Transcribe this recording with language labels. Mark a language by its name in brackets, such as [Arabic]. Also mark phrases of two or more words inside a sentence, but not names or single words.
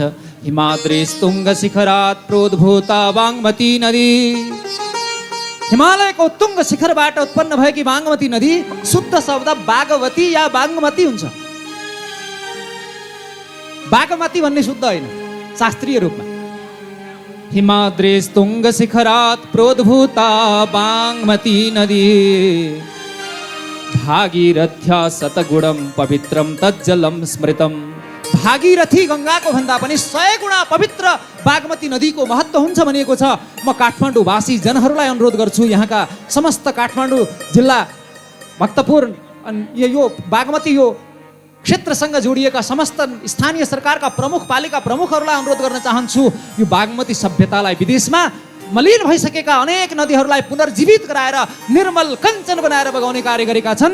[Sanskrit] हिमाद्रिस्तुङ्ग शिखरात् प्रोद्भूता बागमती नदी। [Nepali] हिमालयको तुङ्ग शिखरबाट उत्पन्न भएकी बागमती नदी शुद्ध शब्द बागवती या बागमती हुन्छ। बागमती भन्ने शुद्ध होइन शास्त्रीय रूपमा। [Sanskrit] हिमाद्रिस्तुङ्ग शिखरात् प्रोद्भूता बागमती नदी भागीरथ्या शतगुणं पवित्रं तज्जलं स्मृतम्। [Nepali] भागीरथी गङ्गाको भन्दा पनि 100 गुणा पवित्र बागमती नदीको महत्त्व हुन्छ भनिएको छ। म काठमाडौँवासी जनहरूलाई अनुरोध गर्छु, यहाँका समस्त काठमाडौँ जिल्ला भक्तपुर यो बागमती यो क्षेत्रसँग जोडिएका समस्त स्थानीय सरकारका प्रमुख पालिका प्रमुखहरूलाई अनुरोध गर्न चाहन्छु, यो बागमती सभ्यतालाई विदेशमा मलिन भइसकेका अनेक नदीहरूलाई पुनर्जीवित गराएर निर्मल कञ्चन बनाएर बगाउने कार्य गरेका छन्।